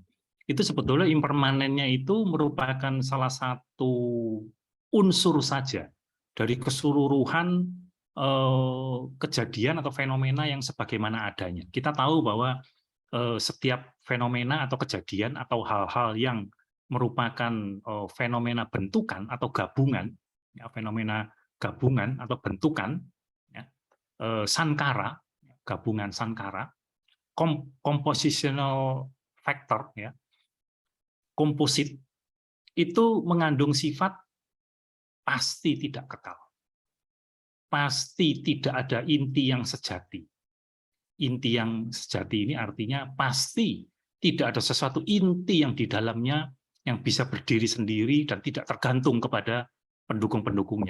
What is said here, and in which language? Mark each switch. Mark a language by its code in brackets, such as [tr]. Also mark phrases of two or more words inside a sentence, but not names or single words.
[id] Itu sebetulnya impermanennya itu merupakan salah satu unsur saja dari keseluruhan kejadian atau fenomena yang sebagaimana adanya. Kita tahu bahwa setiap fenomena atau kejadian atau hal-hal yang merupakan fenomena bentukan atau gabungan, ya, fenomena gabungan atau bentukan, ya, sankara, gabungan sankara, [en] compositional factor, [id] ya, komposit, itu mengandung sifat pasti tidak kekal. Pasti tidak ada inti yang sejati. Inti yang sejati ini artinya pasti tidak ada sesuatu inti yang di dalamnya yang bisa berdiri sendiri dan tidak tergantung kepada pendukung-pendukungnya.